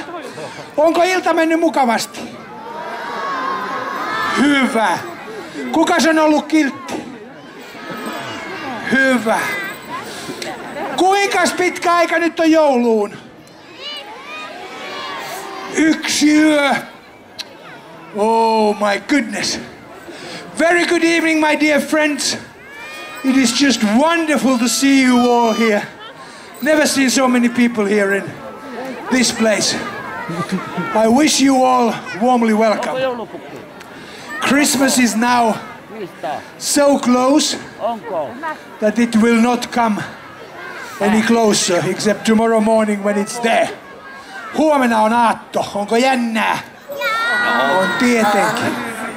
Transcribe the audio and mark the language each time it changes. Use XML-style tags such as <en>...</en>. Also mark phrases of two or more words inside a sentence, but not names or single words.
<fi>Onko ilta mennyt mukavasti? Hyvä. Kukas on ollut kiltti? Hyvä. Kuinkas pitkä aika nyt on jouluun? 1 yö.</fi> <en>Oh my goodness. Very good evening, my dear friends. It is just wonderful to see you all here. Never seen so many people here in this place. I wish you all warmly welcome. Christmas is now so close that it will not come any closer except tomorrow morning when it's there.</en> <fi>Huomenna on aatto. Onko jännää? On tietenkin.</fi>